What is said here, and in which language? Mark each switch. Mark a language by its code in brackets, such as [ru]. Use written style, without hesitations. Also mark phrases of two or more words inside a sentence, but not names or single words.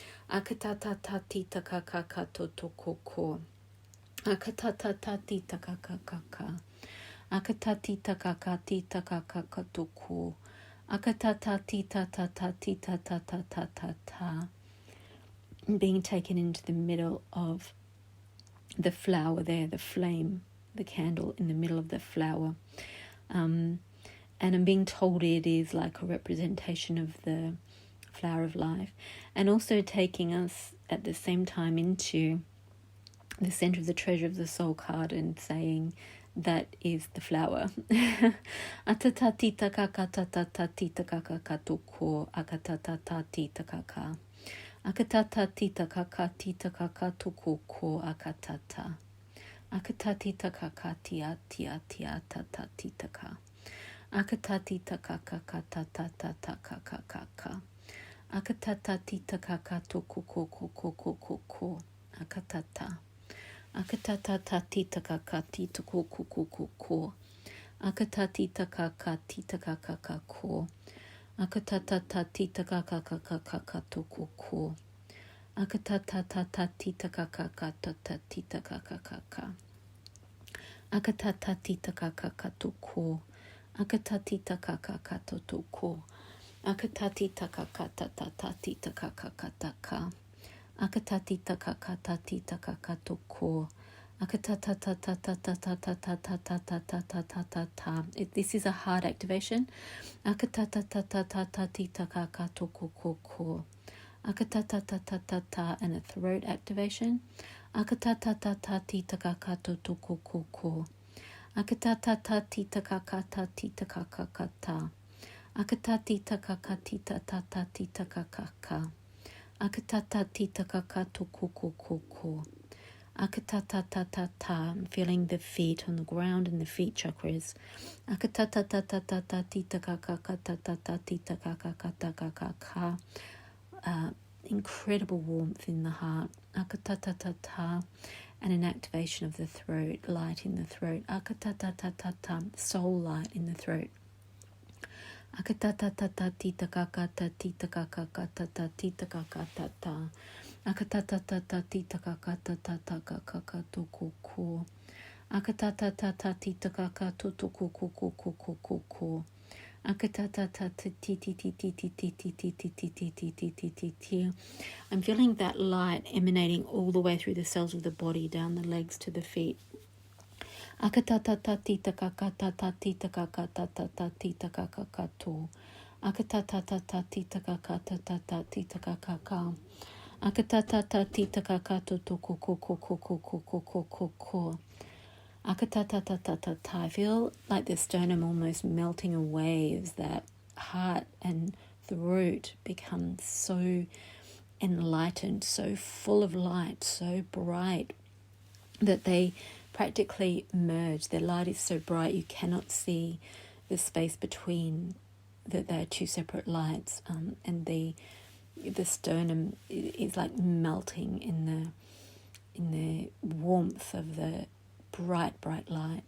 [en] Akatata tita kaka totoko. Akatata tita kaka. Akatati takaka tita kaka toko. Akatata tita tata tita tata tata ta. Being taken into the middle of the flower there, the flame, the candle in the middle of the flower. And I'm being told it is like a representation of the flower of life, and also taking us at the same time into the center of the treasure of the soul card and saying that is the flower. Atata kaka tatata tita kaka katoko akatata tita kaka akatata tita kaka tita kaka toko ko akatata akatatita kaka tia tia tia tata tita ka akatatita kaka kata tata kaka kaka akatatita kaka toko ko ko ko ko ko akatata akatata tita kaka tita ko ko ko ko ko akatatita kaka tita kaka ko akatata tita kaka kaka kaka toko ko akatata tita kaka kata tita kaka kaka akatata tita kaka katoko akatatita kaka katoko akatatita kaka tata tita kaka kataka akatatita kaka tatita kaka toko akatata tata tata tata tata tata. This is a heart activation. Akatata tata tata tita kaka toko koko akatata tata tata, and a throat activation. Akatata tata tita kaka toko koko akatata tita kaka tita kaka kata akatatita kaka tita tata tita kaka akatata tita kaka toko koko akatata tata ta. I'm feeling the feet on the ground and the feet chakras. Akatata tata tata tita kaka tata tita kaka kata kaka. Incredible warmth in the heart. Akatata tata, and an activation of the throat, light in the throat. Akatata tata, soul light in the throat. Akatata tata tita kaka tita kaka tata tita kaka tata. Akatata tata tita kaka tata kaka toko ko. Akatata tata tita kaka toko ko. Akatata tata ti. I'm feeling that light emanating all the way through the cells of the body, down the legs to the feet. Akatata tita kaka tata tita kaka tata tita kaka kato. Akatata tata tita kaka tata tita kaka ka. Akatata tita kaka toko ko. Akatata tata. I feel like the sternum almost melting away as that heart and throat become so enlightened, so full of light, so bright that they practically merge. Their light is so bright you cannot see the space between, that they are two separate lights, and the sternum is like melting in the warmth of the bright light.